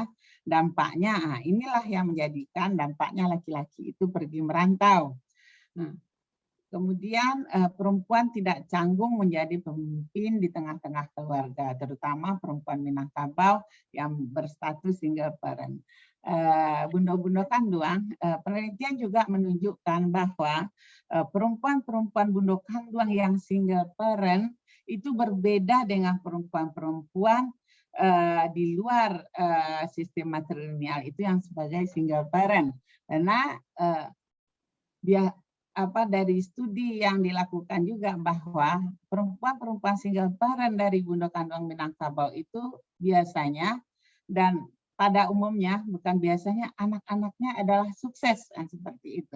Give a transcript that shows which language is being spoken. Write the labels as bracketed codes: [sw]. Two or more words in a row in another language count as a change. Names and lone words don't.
[id] Dampaknya, inilah yang menjadikan dampaknya laki-laki itu pergi merantau. Nah, kemudian perempuan tidak canggung menjadi pemimpin di tengah-tengah keluarga, terutama perempuan Minangkabau yang berstatus [en] single parent. [id] Bundo-bundo Kanduang, penelitian juga menunjukkan bahwa perempuan-perempuan Bundo Kanduang yang [en] single parent [id] itu berbeda dengan perempuan-perempuan di luar sistem matrilineal itu yang sebagai [en] single parent. [id] Karena dari studi yang dilakukan juga bahwa perempuan-perempuan [en] single parent [id] dari Bundo Kanduang Minangkabau itu biasanya dan pada umumnya bukan biasanya anak-anaknya adalah sukses seperti itu.